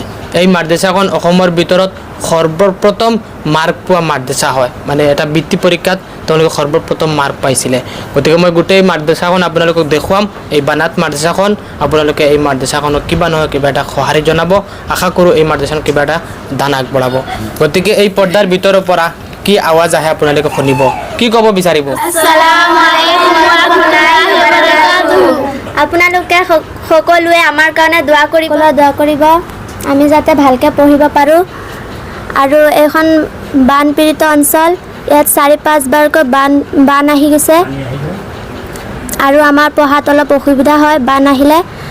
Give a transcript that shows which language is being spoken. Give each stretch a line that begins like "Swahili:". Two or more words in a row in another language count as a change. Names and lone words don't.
Assamese: এই মাদ্ৰাছাখন অসমৰ ভিতৰত সৰ্বপ্ৰথম মাৰ্ক পোৱা মাদ্ৰাছা হয়, মানে এটা বৃত্তি পৰীক্ষাত তেওঁলোকে সৰ্বপ্ৰথম মাৰ্ক পাইছিলে। গতিকে মই গোটেই মাদ্ৰাছাখন আপোনালোকক দেখুৱাম। এই বানাত মাদ্ৰাছাখন আপোনালোকে এই মাদ্ৰাছাখনক কিবা নহয় কিবা এটা সঁহাৰি জনাব, আশা কৰোঁ এই মাদ্ৰাছাখন কিবা এটা দান আগবঢ়াব। গতিকে এই পৰ্দাৰ ভিতৰৰ পৰা কি আৱাজ আহে আপোনালোকে শুনিব, কি ক'ব বিচাৰিব?
Arabic: السلام عليكم ورحمة الله وبركاته.
Assamese: আপোনালোকে সকলোৱে আমাৰ কাৰণে দোৱা কৰিব, আমি যাতে ভালকৈ পঢ়িব পাৰোঁ। আৰু এইখন বানপীড়িত অঞ্চল, ইয়াত 4-5বাৰকৈ বান আহি গৈছে, আৰু আমাৰ পঢ়াত অলপ অসুবিধা হয় বান আহিলে।